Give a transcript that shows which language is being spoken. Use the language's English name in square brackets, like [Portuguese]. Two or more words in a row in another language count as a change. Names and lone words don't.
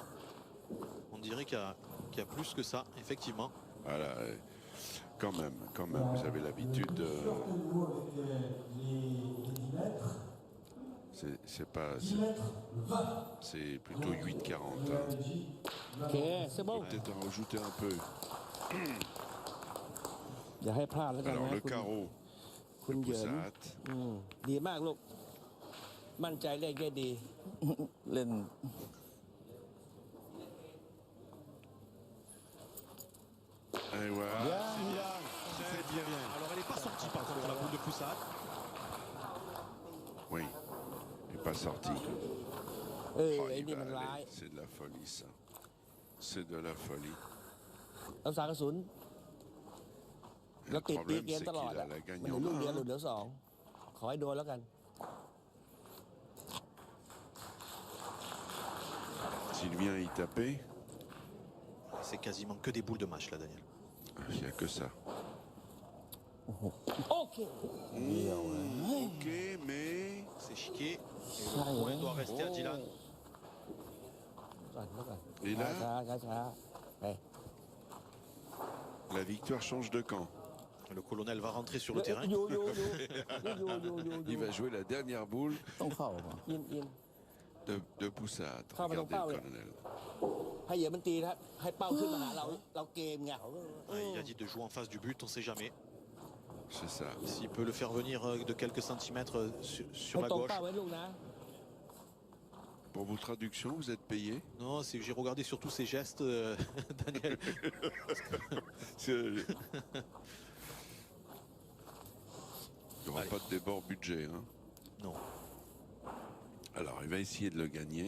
[French] On dirait qu'il y a plus que ça, effectivement. Voilà, quand même, vous avez l'habitude. Les 10 mètres. C'est pas. 10 mètres 20. C'est plutôt 8,40. Hein. OK c'est bon Peut-être en rajouter un peu. [Thai] อย่าให้พลาดแล้วกัน [French] Alors [Thai] นะ [French] le carreau [Thai] คุณ [French] de [Thai] เหยิน [French] Poussat. [Thai] ดีมากลูกมั่นใจเล่นได้ดี เล่น [French] Et voilà. Bien, C'est bien. Dylan. C'est bien. Alors elle n'est pas sortie par contre la boule de poussade. Oui. Il n'est pas sorti. [Thai] เออ [French] Oh, [Thai] ไอ้ [French] il [Thai] นี่ [French] va [Thai] มันร้าย [French] aller. C'est de la folie, ça. C'est de la folie. [Thai] รักษากระสุน [French] Et [Thai] แล้ว [French] le [Thai] ติดตี [French] problème, [Thai] เกม [French] c'est [Thai] ตลอด [French] qu'il [Thai] อ่ะ [French] a la [Thai] มันเหลือลูก [French] gagnante. [Thai] เดียวหรือเหลือสองขอให้โดนแล้วกัน [French] S'il vient y taper, C'est quasiment que des boules de match là, Daniel. il n'y a que ça. [Thai] โอเค [French] Ok, mais C'est chiqué. Et le point doit rester à Dylan. [Thai] ก่อนแล้วก่อน [French] Et [Thai] ช้า [French] là, [Thai] ช้าช้าไป [French] la victoire change de camp. Le colonel va rentrer sur le terrain. [Thai] อยู่อยู่อยู่อยู่ [French] Il va jouer la dernière boule [Thai] ต้องเข้าป่ะ ยินยิน [French] de Poussade. Ah, mais non, Regardez pas, le ouais. colonel. [Thai] ให้เหยียบมันตีนะให้เป้าขึ้นมาหาเราเราเกมไง [French] Il a dit de jouer en face du but, on ne sait jamais. C'est ça. S'il peut le faire venir de quelques centimètres sur [Thai] ให้ [French] la [Thai] ตรง [French] gauche. [Thai] เป้าไว้ลูกนะ [French] Pour vos traductions, vous êtes payé? Non, j'ai regardé surtout ses gestes, Daniel. Il n'y aura Allez. pas de débord budget. Hein. Non. Alors, il va essayer de le gagner.